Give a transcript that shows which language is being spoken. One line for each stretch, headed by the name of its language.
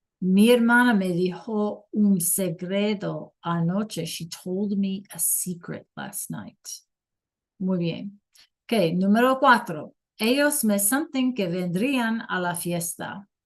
Spanish: Mi hermana me dijo un secreto anoche.
English: She told me a secret last night.
Spanish: Muy bien. Ok, número cuatro. Ellos me
English: something
Spanish: que vendrían a la fiesta.